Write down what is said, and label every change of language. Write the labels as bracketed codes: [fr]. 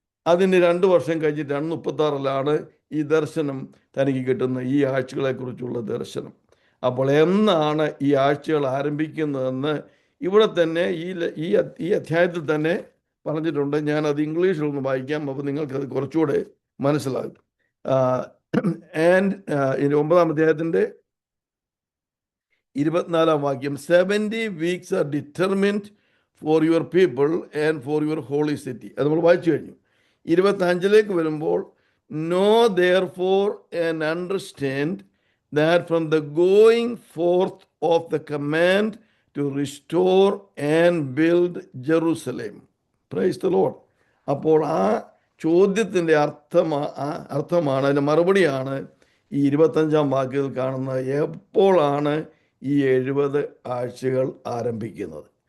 [ml] അതിന് 2 വർഷം കഴിഞ്ഞിട്ടാണ് 36 ഈ ദർശനം തനിക്ക് കിട്ടുന്ന, ഈ ആഴ്ചകളെക്കുറിച്ചുള്ള ദർശനം. അപ്പോൾ എന്നാണ് ഈ ആഴ്ചകൾ ആരംഭിക്കുന്നതെന്ന് ഇവിടെ തന്നെ ഈ അധ്യായത്തിൽ തന്നെ പറഞ്ഞിട്ടുണ്ട്. ഞാനത് ഇംഗ്ലീഷിലൊന്ന് വായിക്കാം, അപ്പോൾ നിങ്ങൾക്കത് കുറച്ചുകൂടെ മനസ്സിലാകും. ഇതിൻ്റെ 9-ാം അധ്യായത്തിൻ്റെ 24-ാം വാക്യം, [en] 70 weeks are determined for your people and for your holy city. [ml] അത് നമ്മൾ വായിച്ചു കഴിഞ്ഞു. 25-ലേക്ക് വരുമ്പോൾ, [en] know therefore and understand that from the going forth of the command to restore and build Jerusalem. Praise the Lord. [ml] അപ്പോൾ ആ ചോദ്യത്തിൻ്റെ അർത്ഥമാണ്, അതിൻ്റെ മറുപടിയാണ് ഈ 25-ാം വാക്യത്തിൽ കാണുന്നത്. എപ്പോഴാണ് ഈ 70 ആഴ്ചകൾ ആരംഭിക്കുന്നത്?